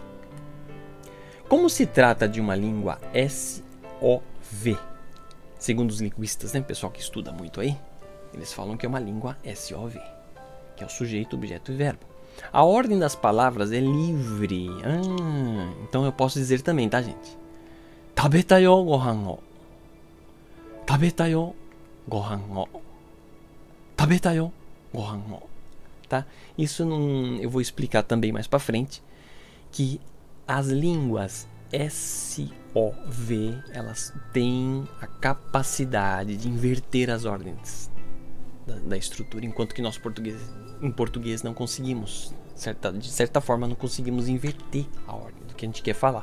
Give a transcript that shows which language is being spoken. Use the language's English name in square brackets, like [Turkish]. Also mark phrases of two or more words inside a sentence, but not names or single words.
[Portuguese] Como se trata de uma língua SOV, segundo os linguistas, né, pessoal que estuda muito aí, eles falam que é uma língua SOV, que é o sujeito, objeto e verbo. A ordem das palavras é livre. Então eu posso dizer também, tá, gente? [Japanese] 食べたよご飯を。食べたよご飯を. 食べたよご飯を. Tá? [Portuguese] Isso eu vou explicar também mais pra frente, que as línguas SOV, elas têm a capacidade de inverter as ordens da estrutura, enquanto que nós em português não conseguimos, de certa forma não conseguimos inverter a ordem do que a gente quer falar.